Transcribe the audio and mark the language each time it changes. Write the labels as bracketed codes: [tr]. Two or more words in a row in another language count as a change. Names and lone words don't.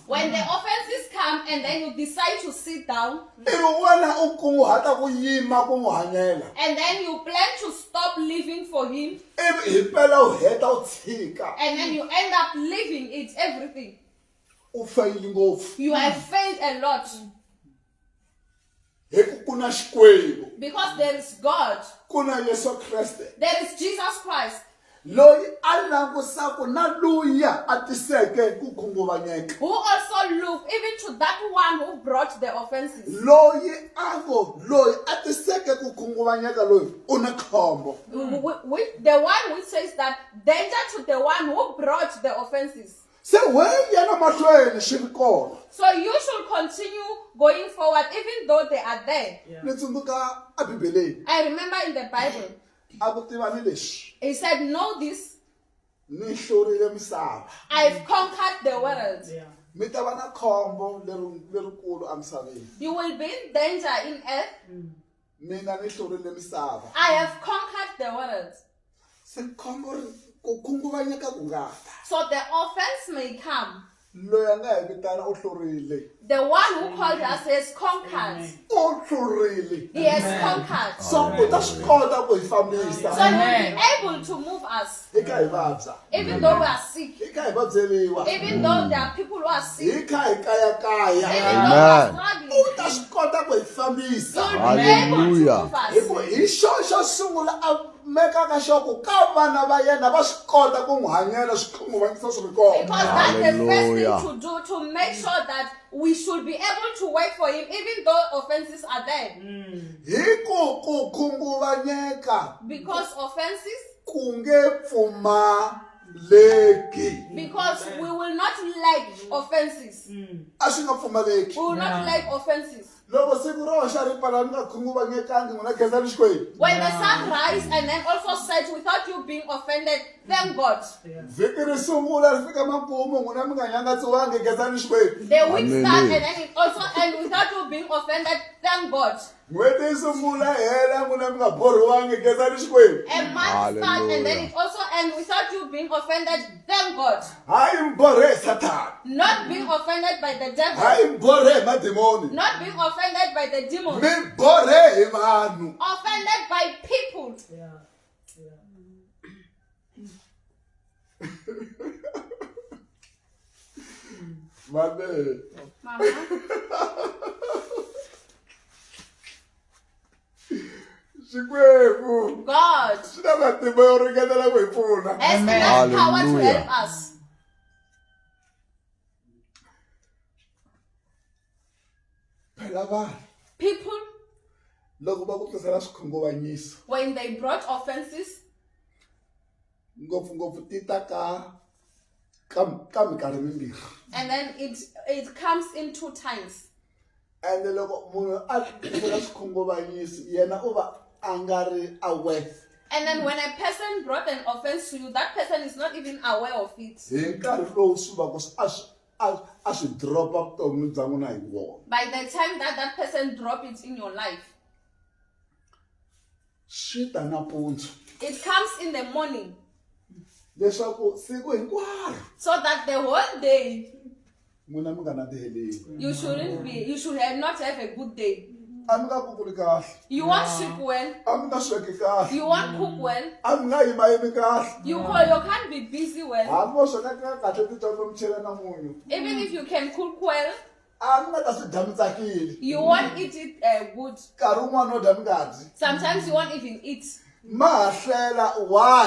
[en] When the offenses come and then you decide to sit down, [ts] Ivi wena u kunguhata ku yima ku n'wi hanyela. [en] and then you plan to stop living for him, [ts] Ivi hi pela u heta u tshika. [en] and then you end up living it, everything. [ts] U feyili ngopfu. [en] You have failed a lot. [ts] Hi ku ku na Xikwembu. [en] Because there is God. [ts] Kuna Yesu Kriste. [en] There is Jesus Christ. [ts] Loyi alangusako na luya atiseke ku khunguvanyeka. [en] Who also looked even to that one who brought the offenses. [ts] Loyi atiseke ku khunguvanyeka loyi una khombo. [en] The one who says that danger to the one who brought the offenses. [ts] Se we yana mahlweni xikolo. [en] So you should continue going forward even though they are there. [ts] Ni tsundzuka a Bibeleni. [en] I remember in the Bible, [ts] A ku tivani lexi. [en] he said, know this, [ts] Ni hlurile misava. [en] I've conquered the world. [ts] Mi ta va na khombo lerikulu emisaveni. [en] You will be in danger in earth. [ts] Mina ni hlurile misava. [en] I have conquered the world. [ts] Se khombo ku khunguvanyeka ku nga ta. [en] So the offense may come. [ts] Loyi a nga hi vitana u hlurile. [en] The one who called us has conquered. [ts] U hlurile. [en] He has conquered. [ts] So u ta swi kota ku hi fambisa. [en] So he will be able to move us. [ts] Hi kha hi vabya. [en] Even though we are sick. [ts] Hi kha hi vabyeriwa. [en] Even though there are people who are sick. [ts] Hi kha hi kayakaya. [en] Even though we are struggling. [ts] U ta swi kota ku hi fambisa. [en] You'll be able to move [ts] Hi [en] us. [ts] ku hi xo sungula a mekaka xoko ka vana va yena va swi kota ku n'wi hanyela swikhunguvanyisa swi ri kona. [en] Because that's the first thing to do, to make sure that we should be able to wait for him even though offenses are there. [ts] Hi ku khunguvanyeka [en] Because offenses, [ts] ku nge pfumaleki. [en] because we will not lack offenses. [ts] A swi nga pfumaleki. [en] We will not lack offenses. [ts] Loko siku ro xa ri pala ni nga khunguvanyekangi n'wina khensani xikwembu. [en] When the sun rise and then also set without you being offended, thank God. [ts] Vhiki ri sungula ri fika makumu n'wina mi nga nyangatsiwangi khensani xikwembu. [en] The week start and then it also ends without you being offended, thank God. [ts] N'hweti yi sungula hela n'wina mi nga borhiwangi khensani xikwembu. [en] A month start and then it also ends without you being offended, thank God. [ts] Hayi mi borhe hi Sathana. [en] Not being offended by the devil. [ts] Hayi mi borhe hi mademoni. [en] Not being offended by the demons. [ts] Mi borhe hi vanhu. [en] Offended by people. [ts] Mame. [en] Mama, [ts] Xikwembu. [en] God [ts] Swi na matimba yo ringanela ku hi pfuna. [en] has enough power to [ts] Hallelujah. [en] help us. [ts] Phela vanhu [en] People, [ts] loko va ku tisela swikhunguvanyiso [en] when they brought offenses, [ts] ngopfungopfu ti ta ka minkarhi mimbirhi. [en] and then it comes in 2 times. [ts] Ende loko munhu a tisela swikhunguvanyiso yena u va a nga ri aware. [en] And then when a person brought an offense to you, that person is not even aware of it. [ts] Hi nkarhi lowu swi va ku a swi dropa vutomi bya n'wina hi wona. [en] By the time that person drop it in your life, [ts] Swi ta nampundzu [en] it comes in the morning. [ts] leswaku siku hinkwaro [en] So that the whole day, [ts] n'wina mi nga na tiheleli. [en] you should not have a good day. [ts] A mi nga kukuli kahle. [en] You won't sleep well. [ts] A mi nga sweki kahle. [en] You won't cook well. [ts] A mi nga yimayimi kahle. [en] You can't be busy well. [ts] Hambi vo sweka kahle titsongo mi chela na munyu. [en] Even if you can cook well, [ts] A mi nga ta swi dya mi tsakile. [en] you won't eat it good. [ts] Nkarhi wun'wana no dya mi nga dyi. [en] Sometimes you won't even eat. [ts] Ma ha hlela why?